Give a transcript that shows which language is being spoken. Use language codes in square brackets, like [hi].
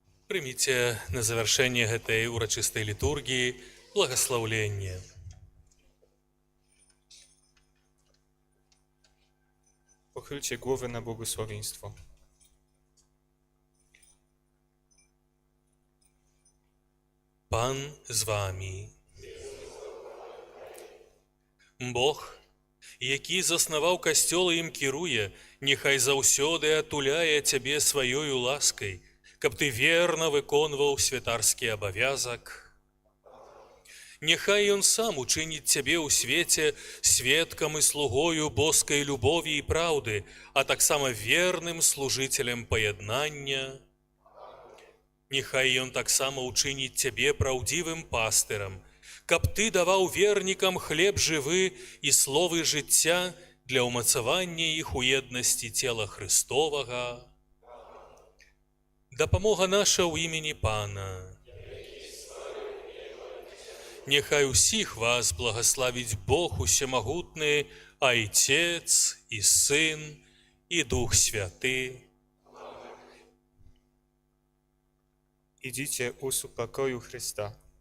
[be] Прыміце на завяршэнне гэтай урачыстай літургіі благаслаўленне. [pl] Pochylcie głowy na błogosławieństwo. [be] Пан з вамі. Бог, які заснаваў касцёл і ім кіруе, няхай заўсёды атуляе цябе сваёю ласкай, каб ты верна выконваў святарскі абавязак. Няхай ён сам учыніць цябе ў свеце сведкам і слугою боскай любові і праўды, а таксама верным служыцелем паяднання. Няхай ён таксама учыніць цябе праўдзівым пастырам, каб ты даваў вернікам хлеб жывы і словы жыцця для ўмацавання іх у еднасці цела Христовага. Дапамога наша ў імені Пана. Няхай усіх вас [ru] благословить Бог усемогутный, Отец и Сын и Дух Святый. [pl] Idźcie u pokoju Chrysta.